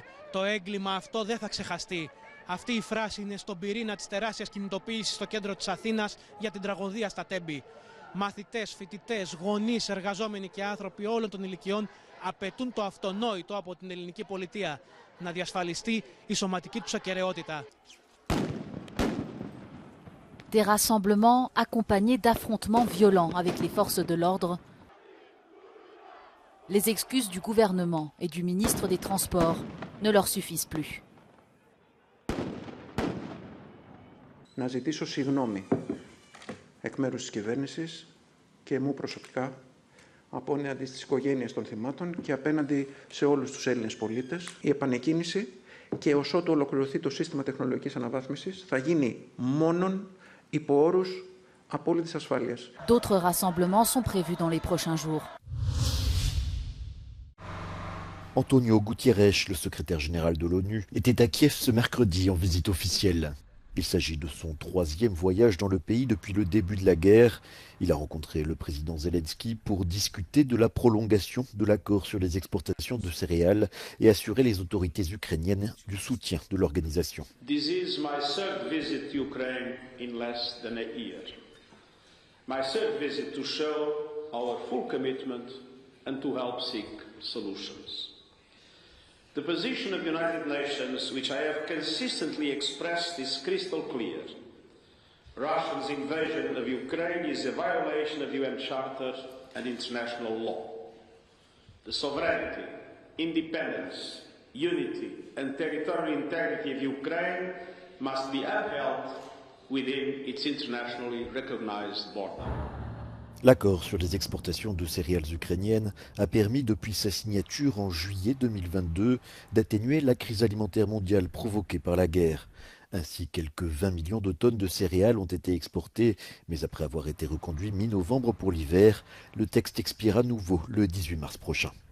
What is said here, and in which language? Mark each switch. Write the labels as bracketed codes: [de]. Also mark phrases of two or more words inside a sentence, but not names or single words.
[el] Το έγκλημα αυτό δεν θα ξεχαστεί. Αυτή η φράση είναι στον πυρήνα της τεράστιας κινητοποίησης στο κέντρο της Αθήνας για την τραγωδία στα Τέμπη. Μαθητές, φοιτητές, γονείς, εργαζόμενοι και άνθρωποι όλων των ηλικιών απαιτούν το αυτονόητο από την ελληνική πολιτεία, να διασφαλιστεί η σωματική τους ακεραιότητα. [fr] Des rassemblements accompagnés d'affrontements violents avec les forces de l'ordre. Les excuses du gouvernement et du ministre des Transports ne leur suffisent plus. [el] Να ζητήσω συγγνώμη εκ μέρους της κυβέρνησης και μου προσωπικά απέναντι στις οικογένειες των θυμάτων και απέναντι σε όλους τους Έλληνες πολίτες. Η επανεκκίνηση και ως ότου ολοκληρωθεί το σύστημα τεχνολογικής αναβάθμισης θα γίνει μόνον υπό όρους απόλυτης ασφάλειας. [fr] D'autres rassemblements sont prévus dans les prochains jours. Antonio Guterres, le secrétaire général de l'ONU, était à Kiev ce mercredi en visite officielle. Il s'agit de son 3e voyage dans le pays depuis le début de la guerre. Il a rencontré le président Zelensky pour discuter de la prolongation de l'accord sur les exportations de céréales et assurer les autorités ukrainiennes du soutien de l'organisation. [en] This is my third visit to Ukraine in less than a year. My third visit to show our full commitment and to help seek solutions. The position of the United Nations, which I have consistently expressed, is crystal clear. Russia's invasion of Ukraine is a violation of UN Charter and international law. The sovereignty, independence, unity and territorial integrity of Ukraine must be upheld within its internationally recognized border. [fr] L'accord sur les exportations de céréales ukrainiennes a permis depuis sa signature en juillet 2022 d'atténuer la crise alimentaire mondiale provoquée par la guerre. Ainsi, quelques 20 millions de tonnes de céréales ont été exportées, mais après avoir été reconduit mi-novembre pour l'hiver, le texte expire à nouveau le 18 mars prochain.